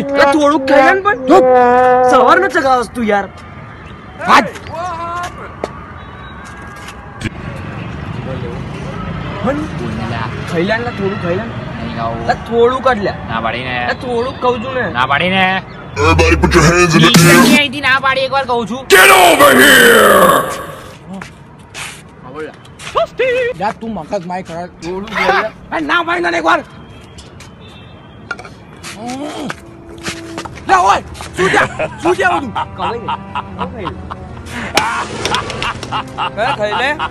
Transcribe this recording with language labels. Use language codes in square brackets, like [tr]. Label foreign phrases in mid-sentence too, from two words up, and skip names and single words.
[gu] થોડુંક ખાઈ લે પણ સવાર નો ચગાવસ તું યાર. ખાઈ લે થોડું ખાઈ લે થોડું કાઢ લે. ના પાડી ને થોડુંક કહું છું ને. ના પાડી ને [en] Everybody put your hands in the air. [gu] અહીંથી ના પાડી એકવાર કહું છું. [en] Get over here! [gu] જા તું મગજ માય કર થોડું બોલ. ના ભાઈ ના એકવાર લે ઓય શું જા બધું ખાઈ લે.